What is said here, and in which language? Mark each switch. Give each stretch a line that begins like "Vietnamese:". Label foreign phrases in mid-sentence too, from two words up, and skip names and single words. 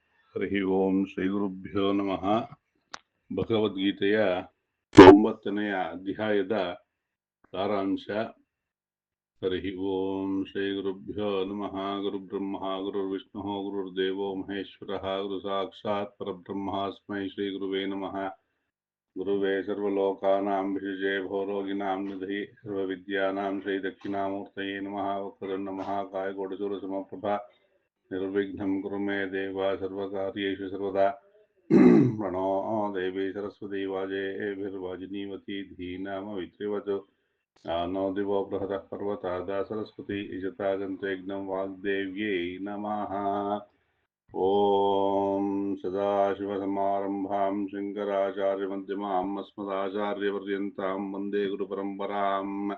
Sanskrit: ಹರಿ ಓಂ ಶ್ರೀ ಗುರುಭ್ಯೋ ನಮಃ.
Kannada: ಭಗವದ್ಗೀತೆಯ 9ನೆಯ ಅಧ್ಯಾಯದ ಸಾರಾಂಶ.
Sanskrit: ಹರಿ ಓಂ ಶ್ರೀ ಗುರುಭ್ಯೋ ನಮಃ. ಗುರುಬ್ರಹ್ಮ ಗುರುರ್ವಿಷ್ಣು ಗುರುರ್ದೇವೋ ಮಹೇಶ್ವರ ಗುರು ಸಾಕ್ಷಾತ್ ಪರಬ್ರಹ್ಮಾಸ್ಮೈ ಶ್ರೀ ಗುರುವೇ ನಮಃ. ಗುರುವೇ ಸರ್ವಲೋಕಾನಾಂ ಭಿಷಜೇ ಭೋರೋಗಿನಾಂ ನಿಧಯೇ ಸರ್ವವಿದ್ಯಾನಾಂ ಶ್ರೀ ದಕ್ಷಿಣಾಮೂರ್ತಯೇ ನಮಃ. ವಕ್ರತುಂಡ ಮಹಾಕಾಯ ಕೋಟಿಸೂರ್ಯ ಸಮಪ್ರಭಾ ನಿರ್ವಿಘ್ನಂ ಕುರು ಮೇ ದೇವ ಸರ್ವಕಾರ್ಯೇಷು ಸರ್ವದಾ. ಪ್ರಣೋ ದೇವಿ ಸರಸ್ವತಿ ವಾಜೇಭಿರ್ವಾಜಿನೀವತಿ ಧೀನಾಮವಿತ್ರಿವತು ನೋ ದಿವೋ ಬೃಹತಃ ಪರ್ವತಾದ ಸರಸ್ವತಿ ಯಜತಾಗಂತೆ ಯಜ್ಞಂ ವಾಗ್ದೇವ್ಯೈ ನಮಃ. ಓಂ ಸದಾಶಿವಸಮಾರಂಭಾಂ ಶಂಕರಾಚಾರ್ಯಮಧ್ಯಮಾಂ ಅಸ್ಮದಾಚಾರ್ಯಪರ್ಯಂತಾಂ ವಂದೇ ಗುರುಪರಂಪರಾಂ.